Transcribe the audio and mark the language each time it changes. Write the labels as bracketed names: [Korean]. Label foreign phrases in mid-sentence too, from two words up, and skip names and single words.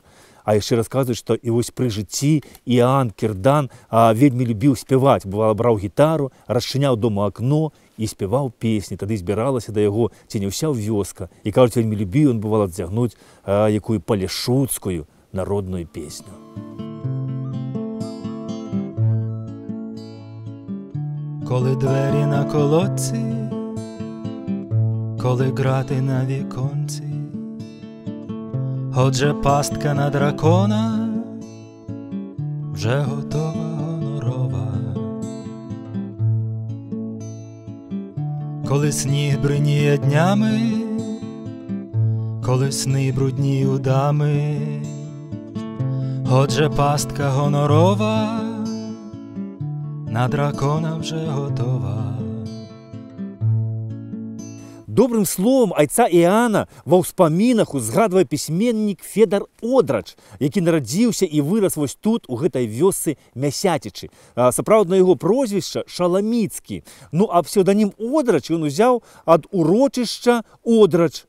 [Belarusian] А яшчэ расказваюць, што і вось пры жыцці Іоанн Кірдан вельмі любіў спяваць. Бывала, браў гітару, расчыняў дома акно і спяваў песні. Тады збіралася да яго ці не ўся вёска. І кажуць, вельмі любіў ён, бывала, адзягнуць якую палешуцкую народную песню. [Ukrainian] Коли двері на колодці, коли грати на віконці, отже пастка на дракона вже готова гонорова. Коли сніг бриніє днями, коли сни брудні удами, отже пастка гонорова на дракона вже готова. [Belarusian] Добрым словам айца Іоанна ва ўспамінах узгадвае пісьменнік Федар Одрач, які нарадзіўся і вырас вось тут, у гэтай вёсцы Мясяцічы. Сапраўднае яго прозвішча Шаламіцкі. Ну, а псеўданім Одрач ён узяў ад урочышча Одрач.